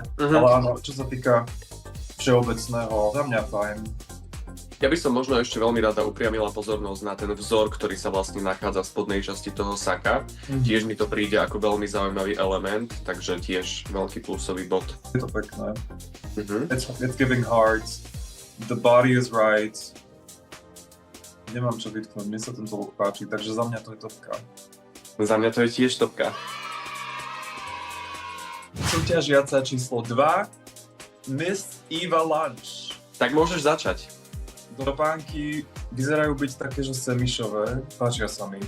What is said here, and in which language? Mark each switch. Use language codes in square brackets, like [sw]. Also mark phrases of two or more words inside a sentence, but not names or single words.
[sk] Ale áno, čo sa týka všeobecného, za mňa fajn. Ja by som možno ešte veľmi rada upriamila pozornosť na ten vzor, ktorý sa vlastne nachádza v spodnej časti toho saka. Tiež mi to príde ako veľmi zaujímavý element, takže tiež veľký plusový bod. Je to pekné. [en] It's giving hearts. The body is right. [sk] Nemám čo vytknúť, mne sa tento look páči, takže za mňa to je topka. Za mňa to je tiež topka. Súťažiaca číslo 2, Miss Eva Lunch. Tak môžeš začať. Topánky vyzerajú byť také, že semišové, páčia sa mi.